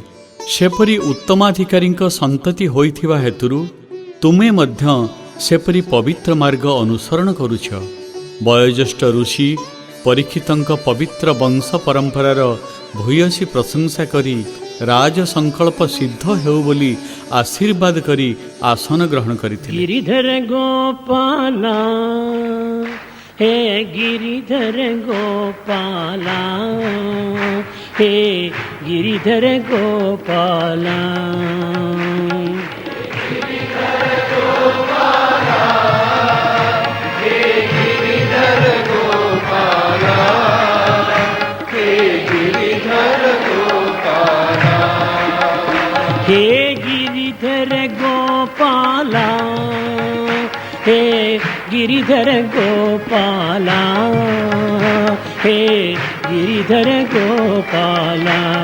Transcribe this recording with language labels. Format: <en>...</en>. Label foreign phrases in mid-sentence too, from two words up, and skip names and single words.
<or>ସେପରି ଉତ୍ତମାଧିକାରୀଙ୍କ ସନ୍ତତି ହୋଇଥିବା ହେତୁରୁ ତୁମେ ମଧ୍ୟ ସେପରି ପବିତ୍ର ମାର୍ଗ ଅନୁସରଣ କରୁଛ। ବୟୋଜ୍ୟେଷ୍ଠ ଋଷି ପରୀକ୍ଷିତଙ୍କ ପବିତ୍ର ବଂଶ ପରମ୍ପରାର ଭୂୟସୀ ପ୍ରଶଂସା କରି ରାଜ ସଂକଳ୍ପ ସିଦ୍ଧ ହେଉ ବୋଲି ଆଶୀର୍ବାଦ କରି ଆସନ ଗ୍ରହଣ କରିଥିଲେ।</or> <hi>गिरिधर गोपाला हे गिरिधर गोपाला हे गिरिधर गोपाला हे गिरिधर गोपाला हे गिरिधर गोपाला हे गिरिधर गोपाला</hi>